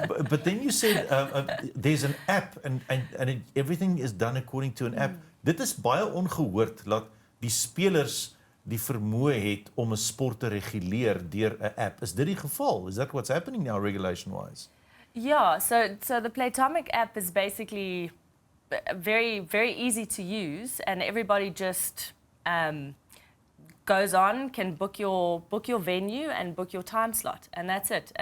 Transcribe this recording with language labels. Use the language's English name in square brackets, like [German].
[English] But then you said there's an app and everything is done according to an app. [Afrikaans] Dit is baie ongehoord dat die spelers die vermoë het om 'n sport te reguleer deur 'n app. Is dit die geval? [English] Is that what's happening now regulation-wise? Yeah, so the Playtomic app is basically very, very easy to use, and everybody just goes on, can book your venue and book your time slot, and that's it.